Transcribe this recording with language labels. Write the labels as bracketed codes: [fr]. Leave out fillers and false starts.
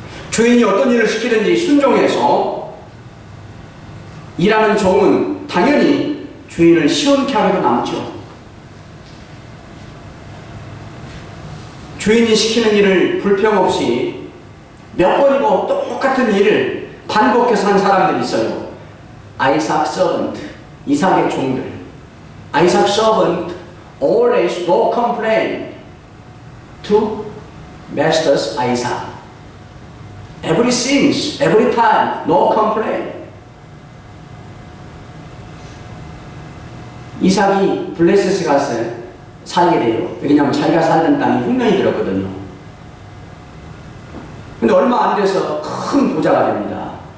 [ko] 주인이 어떤 일을 시키든지 순종해서 일하는 종은 당연히 주인을 시원케 하게도 남죠. 주인이 시키는 일을 불평 없이 몇 번이고 똑같은 일을 반복해서 하는 사람들이 있어요. 아이삭 서번트, 이삭의 종들. [en] 아이삭 서번트 always no complain to masters Isaac. Every since, every time, no complain. [ko] 이삭이 블레셋에 가서 살게 돼요. 왜냐하면 자기가 살던 땅이 흉년이 들었거든요. 근데 얼마 안 돼서 큰 부자가 됩니다.